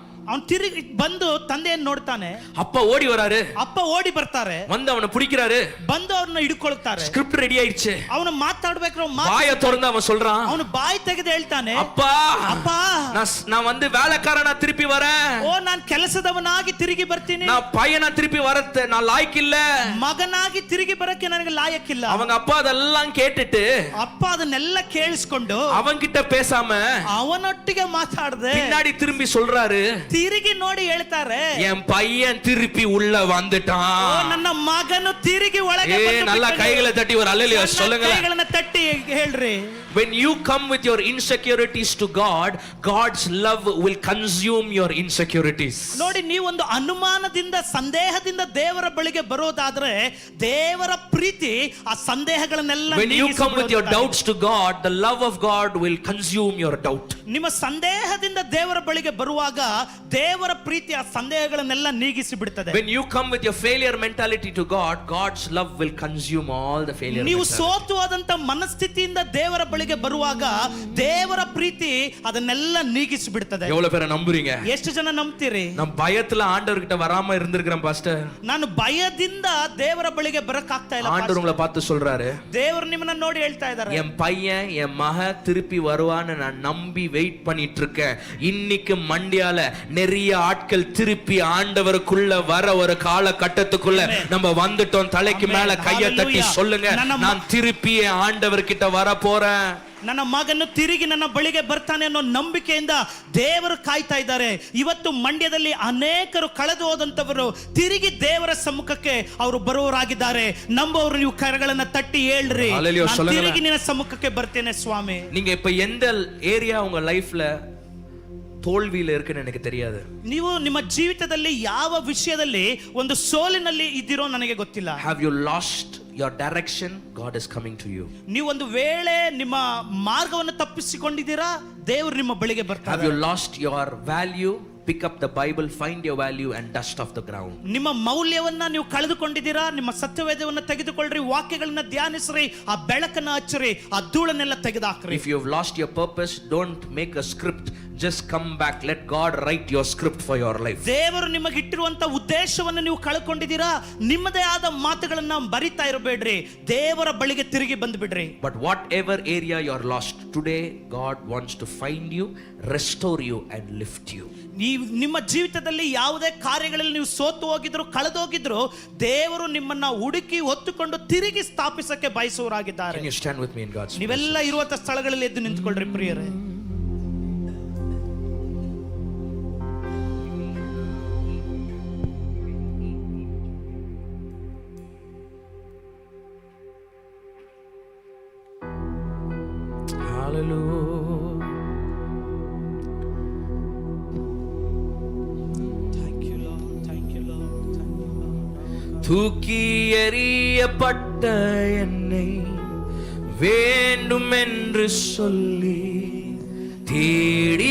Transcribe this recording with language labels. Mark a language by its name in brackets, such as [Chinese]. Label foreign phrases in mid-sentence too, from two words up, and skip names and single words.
[Kannada] ಅವನು ತಿರುಗಿ ಬಂದು ತಂದೆಯನ್ನು ನೋಡ್ತಾನೆ. [Tamil] அப்பா ஓடி வராரு, [Kannada] ಅಪ್ಪ ಓಡಿ ಬರ್ತಾರೆ, [Tamil] வந்து அவனை பிடிக்கிறாரு, [Kannada] ಬಂದು ಅವ್ರನ್ನ ಹಿಡ್ಕೊಳ್ತಾರೆ. [English] script ready [Tamil] ஆயிடுச்சு. [Kannada] ಅವನು ಮಾತಾಡ್ಬೇಕಾದ್ರೆ [Tamil] வாயை திறந்து அவன் சொல்றான், [Kannada] ಅವನು ಬಾಯಿ ತೆಗೆದು ಹೇಳ್ತಾನೆ, [Tamil] அப்பா [Kannada] ಅಪ್ಪ [Tamil] நான் வந்து வேலைக்காரனா திருப்பி வரேன், [Kannada] ಓ ನಾನು ಕೆಲಸದವನಾಗಿ ತಿರುಗಿ ಬರ್ತೀನಿ, [Tamil] நான் பையனா திருப்பி வரತ್ತೆ நான் லாய்க்கு இல்ல, [Kannada] ಮಗನಾಗಿ ತಿರುಗಿ ಬರಕ್ಕೆ ನನಗೆ ಲಾಯಕ್ಕಿಲ್ಲ. [Tamil] அவங்க அப்பா அதெல்லாம் கேட்டுட்டு [Kannada] ಅಪ್ಪ ಅದನ್ನೆಲ್ಲ ಕೇಳಿಸ್ಕೊಂಡು [Tamil] அவன்கிட்ட பேசாம [Kannada] ಅವನೊಟ್ಟಿಗೆ ಮಾತಾಡದೆ [Tamil] பின்னாடி திரும்பி சொல்றாரு, [Kannada] ತಿರುಗಿ ನೋಡಿ ಹೇಳ್ತಾರೆ, [Tamil] என் பையன் திருப்பி உள்ள ಓ வந்துட்டான். [Kannada] ನನ್ನ ಮಗನು ತಿರುಗಿ ಒಳಗೆ [Tamil] நல்லா கைகளை தட்டி ஒரு அல்லேலூயா சொல்லுங்க. [Kannada] ಕೈಗಳನ್ನ ತಟ್ಟಿ ಹೇಳ್ರಿ. [English] When you come with your insecurities to God, God's love will consume your insecurities. [Kannada] ನೋಡಿ, ನೀವೊಂದು ಅನುಮಾನದಿಂದ ಸಂದೇಹದಿಂದ ದೇವರ ಬಳಿಗೆ ಬರೋದಾದ್ರೆ ದೇವರ ಪ್ರೀತಿ ಆ ಸಂದೇಹಗಳನ್ನೆಲ್ಲ [English] When you come with your doubts to God, the love of God will consume your doubt. [Kannada] ನಿಮ್ಮ ಸಂದೇಹದಿಂದ ದೇವರ ಬಳಿಗೆ ಬರುವಾಗ ದೇವರ ಪ್ರೀತಿ ಆ ಸಂದೇಹಗಳನ್ನೆಲ್ಲ ನೀಗಿಸಿ ಬಿಡುತ್ತದೆ. [English] When you come with your failure mentality to God, God's love will consume all the failure. [Kannada] ನೀವು ಸೋತು ಹೋದಂತ ಮನಸ್ಥಿತಿಯಿಂದ ದೇವರ ಬಳಿಗೆ ಬರುವಾಗ ದೇವರ ಪ್ರೀತಿ ಅದನ್ನೆಲ್ಲ ನೀಗಿಸಿ ಬಿಡುತ್ತದೆ. [Tamil] எவ்வளவு பேரை நம்புறீங்க? [Kannada] ಎಷ್ಟು ಜನ ನಂಬ್ತೀರಿ? [Tamil] நான் பயத்துல ஆண்டவர்கிட்ட வராம இருந்திருக்கிறேன் பாஸ்டர். [Kannada] ನಾನು ಭಯದಿಂದ ದೇವರ ಬಳಿಗೆ ಬರಕಾಗ್ತಾ ಇಲ್ಲ. [Tamil] ஆண்டவர் உங்களை பார்த்து சொல்றாரு, [Kannada] ದೇವರು ನಿಮ್ಮನ್ನ ನೋಡಿ ಹೇಳ್ತಾ ಇದ್ದಾರೆ, [Tamil] என் பையன் என் மக திருப்பி வருவான்னு நான் நம்பி வெயிட் பண்ணிட்டு இருக்கேன். இன்னைக்கு மண்டியால நிறைய ஆட்கள் திருப்பி ஆண்டவருக்குள்ள வர ஒரு காலகட்டத்துக்குள்ள நம்ம வந்துட்டோம். தலைக்கு மேல கையை தட்டி சொல்லுங்க, நான் திருப்பி ஆண்டவர்கிட்ட வர போறேன். [Kannada] ನನ್ನ ಮಗನು ತಿರುಗಿ ನನ್ನ ಬಳಿಗೆ ಬರ್ತಾನೆ ಅನ್ನೋ ನಂಬಿಕೆಯಿಂದ ದೇವರು ಕಾಯ್ತಾ ಇದ್ದಾರೆ. ಇವತ್ತು ಮಂಡ್ಯದಲ್ಲಿ ಅನೇಕರು ಕಳೆದು ಹೋದಂತವರು ತಿರುಗಿ ದೇವರ ಸಮ್ಮುಖಕ್ಕೆ ಅವರು ಬರುವವರಾಗಿದ್ದಾರೆ. ನಂಬುವವರು ನೀವು ಕರಗಳನ್ನ ತಟ್ಟಿ ಹೇಳ್ರಿ, ನಾನು ತಿರುಗಿ ನಿನ್ನ ಸಮ್ಮುಖಕ್ಕೆ ಬರ್ತೇನೆ ಸ್ವಾಮಿ. [Tamil] நீங்க இப்ப எந்த ஏரியா உங்க லைஃப்ல தோல்வியில இருக்குன்னு எனக்கு தெரியாது. [Kannada] ನೀವು ನಿಮ್ಮ ಜೀವಿತದಲ್ಲಿ ಯಾವ ವಿಷಯದಲ್ಲಿ ಒಂದು ಸೋಲಿನಲ್ಲಿ ಇದ್ದೀರೋ ನನಗೆ ಗೊತ್ತಿಲ್ಲ. [English] Have you lost your direction? God is coming to you. [Kannada] ನೀವು ಒಂದು ವೇಳೆ ನಿಮ್ಮ ಮಾರ್ಗವನ್ನು ತಪ್ಪಿಸಿಕೊಂಡಿದ್ದೀರಾ, ದೇವರು ನಿಮ್ಮ ಬಳಿಗೆ ಬರ್ತಾರೆ. [English] Have you lost your value? Pick up the Bible, find your value and dust off the ground. [Kannada] ನಿಮ್ಮ ಮೌಲ್ಯವನ್ನ ನೀವು ಕಳೆದುಕೊಂಡಿದ್ದೀರಾ, ನಿಮ್ಮ ಸತ್ಯವೇದವನ್ನ ತೆಗೆದುಕೊಳ್ಳ್ರಿ, ವಾಕ್ಯಗಳನ್ನ ಧ್ಯಾನಿಸ್ರಿ, ಆ ಬೆಳಕನ್ನ ಹಚ್ಚಿರಿ, ಆ ಧೂಳನ್ನೆಲ್ಲ ತೆಗೆದುಹಾಕ್ರಿ. [English] If you have lost your purpose, don't make a script, just come back. Let God write your script for your life. [Kannada] ದೇವರು ನಿಮಗೆ ಇಟ್ಟಿರುವಂತ ಉದ್ದೇಶವನ್ನು ನೀವು ಕಳ್ಕೊಂಡಿದ್ದೀರಾ, ನಿಮ್ಮದೇ ಆದ ಮಾತುಗಳನ್ನ ಬರಿತಾ ಇರಬೇಡ್ರಿ, ದೇವರ ಬಳಿಗೆ ತಿರುಗಿ ಬಂದು ಬಿಡ್ರಿ. [English] But whatever area you are lost, today God wants to find you, restore you and lift you. [Kannada] ನೀವು ನಿಮ್ಮ ಜೀವಿತದಲ್ಲಿ ಯಾವುದೇ ಕಾರ್ಯಗಳಲ್ಲಿ ನೀವು ಸೋತು ಹೋಗಿದ್ರು, ಕಳೆದು ಹೋಗಿದ್ರು, ದೇವರು ನಿಮ್ಮನ್ನ ಹುಡುಕಿ ಹೊತ್ತುಕೊಂಡು ತಿರುಗಿ ಸ್ಥಾಪಿಸಕ್ಕೆ ಬಯಸುವರಾಗಿದ್ದಾರೆ. [English] Can you stand with me in God's presence? [Kannada] ನೀವೆಲ್ಲ ಇರುವಂತ ಸ್ಥಳಗಳಲ್ಲಿ ಎದ್ದು ನಿಂತ್ಕೊಳ್ರಿ ಪ್ರಿಯರೇ. [English] Hallelujah. [Tamil] தூக்கி எறியப்பட்ட என்னை வேண்டும் என்று சொல்லி தேடி